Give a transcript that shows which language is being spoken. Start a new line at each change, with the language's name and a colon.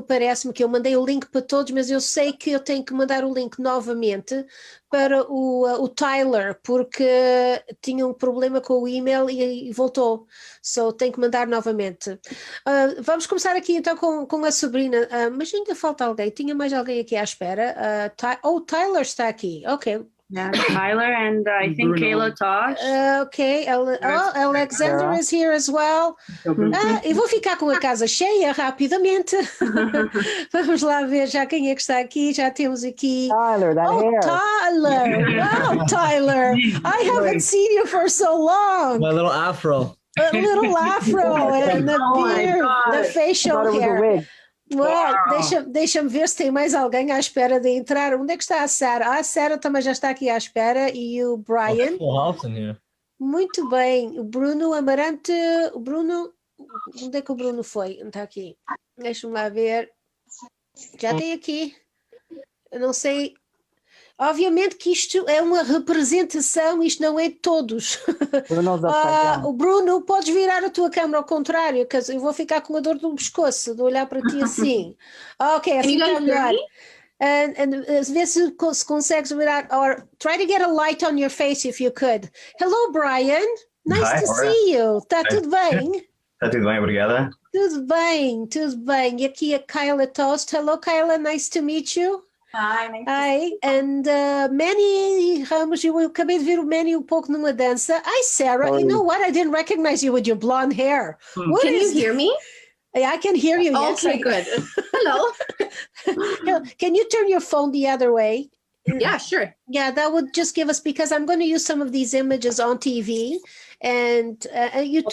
Portuguese: Parece-me que eu mandei o link para todos, mas eu sei que eu tenho que mandar o link novamente para o Tyler, porque tinha um problema com o e-mail e voltou, tenho que mandar novamente. Vamos começar aqui então com a Sabrina, mas ainda falta alguém, tinha mais alguém aqui à espera. O Tyler está aqui, ok.
English: Yeah, Tyler and I think Kayla Tosh. Ok, Alexander is here as well.
Portuguese: Eu vou ficar com a casa cheia rapidamente. Vamos lá ver já quem é que está aqui. Já temos aqui.
English: Tyler, that hair. Tyler! Wow, Tyler! I haven't seen you for so long. My little afro. A little afro and the beard, the facial hair.
Portuguese: Well, deixa-me ver se tem mais alguém à espera de entrar. Onde é que está a Sarah? A Sarah também já está aqui à espera, e o Brian. Muito bem. O Bruno Amarante. O Bruno. Onde é que o Bruno foi? Está aqui. Deixa-me lá ver. Já tem aqui. Eu não sei. Obviamente que isto é uma representação, isto não é de todos. O Bruno, podes virar a tua câmera ao contrário, que eu vou ficar com a dor do pescoço de olhar para ti assim. Ok, assim está melhor.
English: And
Portuguese: vê se consegues virar,
English: or try to get a light on your face if you could. Hello, Brian. Nice Hi, to Laura. see you.
Portuguese: Está
English: Hi.
Portuguese: tudo bem? Está tudo bem, obrigada. Tudo bem, tudo bem. E aqui a Kyla Toast.
English: Hello, Kyla. Nice to meet you. Hi. Hi.
Portuguese: And Manny Ramos, eu acabei de ver o Manny um pouco numa dança.
English: Hi, Sarah.
Portuguese: Oi.
English: You know what? I didn't recognize you with your blonde hair. What Can you is- hear me? Yeah, I can hear you. Yes, Okay, good. Hello. Can you turn your phone the other way? Yeah, sure. Yeah, that would just give us, because I'm going to use some of these images on TV, and you